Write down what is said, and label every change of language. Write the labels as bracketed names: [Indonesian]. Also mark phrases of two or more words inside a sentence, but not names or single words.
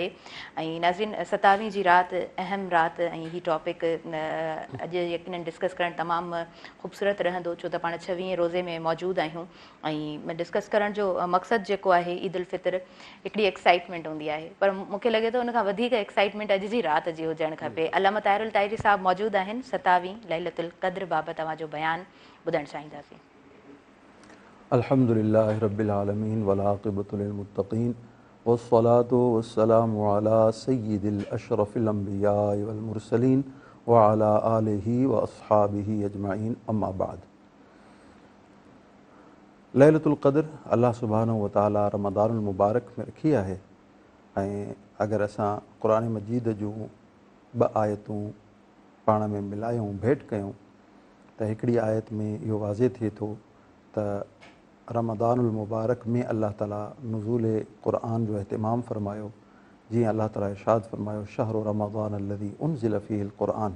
[Sindhi] ऐं नाज़रीन 27 जी राति अहम राति ऐं हीउ टॉपिक अॼु यकीनन डिस्कस करणु तमामु ख़ूबसूरत रहंदो, छो त पाण 26 रोज़े में मौजूदु आहियूं ऐं डिस्कस करण जो मक़सदु जेको आहे ईद उल फितर हिकिड़ी एक्साइटमेंट हूंदी आहे, पर मूंखे लॻे थो उनखां वधीक एक्साइटमेंट अॼु जी राति जी हुजणु खपे। अल्लामा ताहिरुल ताहिरी साहब मौजूदु आहिनि। 27 लैलतुल क़द्र बाबति तव्हांजो बयानु ॿुधणु चाहींदासीं। [Arabic] الحمد لله رب العالمين والعاقبة للمتقين والصلاة والسلام على سيد أشرف الأنبياء والمرسلين وعلى آله وأصحابه أجمعين، أما بعد. [Sindhi] लैलतुल क़द्र अल्लाह [Arabic] سبحانه وتعالى [Sindhi] रमज़ानुल मुबारक में रखी आहे ऐं अगरि असां क़ुर मजीद जूं 2 आयतूं पाण में मिलायूं, भेट कयूं त हिकिड़ी आयत में इहो वाज़े थिए थो त रमज़ानुल मुबारक में अल्लाह ताला नुज़ूल क़ुरान जो अहतमाम फ़रमायो, जीअं अल्लाह ताला इरशाद फ़रमायो [Arabic] شهر رمضان الذي أنزل فيه القرآن.